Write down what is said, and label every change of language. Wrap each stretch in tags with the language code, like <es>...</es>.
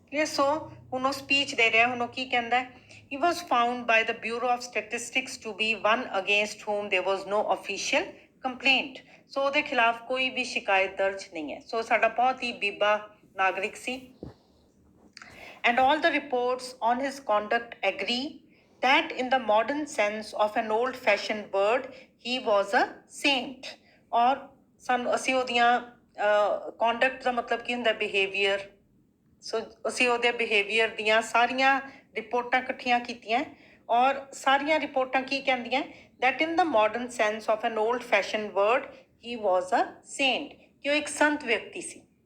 <pa>ਸੋ ਹੁਣ ਉਹ ਸਪੀਚ ਦੇ ਰਿਹਾ, ਹੁਣ ਉਹ ਕੀ ਕਹਿੰਦਾ ਹੈ,</pa> <en>he was found by the Bureau of Statistics to be one against whom there was no official complaint.</en> <pa>ਸੋ ਉਹਦੇ ਖਿਲਾਫ ਕੋਈ ਵੀ ਸ਼ਿਕਾਇਤ ਦਰਜ ਨਹੀਂ ਹੈ। ਸੋ ਸਾਡਾ ਬਹੁਤ ਹੀ ਬੀਬਾ ਨਾਗਰਿਕ ਸੀ।</pa> <en>And all the reports on his conduct agree that in the modern sense of an old-fashioned word, he was a saint.</en> <pa>ਔਰ ਸਾਨੂੰ ਅਸੀਂ ਉਹਦੀਆਂ conduct ਦਾ ਮਤਲਬ ਕੀ ਹੁੰਦਾ, behavior। ਸੋ ਅਸੀਂ ਉਹਦੇ ਬਿਹੇਵੀਅਰ ਦੀਆਂ ਸਾਰੀਆਂ ਰਿਪੋਰਟਾਂ ਇਕੱਠੀਆਂ ਕੀਤੀਆਂ ਔਰ ਸਾਰੀਆਂ ਰਿਪੋਰਟਾਂ ਕੀ ਕਹਿੰਦੀਆਂ,</pa> <en>that in the modern sense of an old-fashioned word, he was a saint,</en> <pa>ਕਿ ਉਹ ਇੱਕ ਸੰਤ ਵਿਅਕਤੀ ਸੀ।</pa>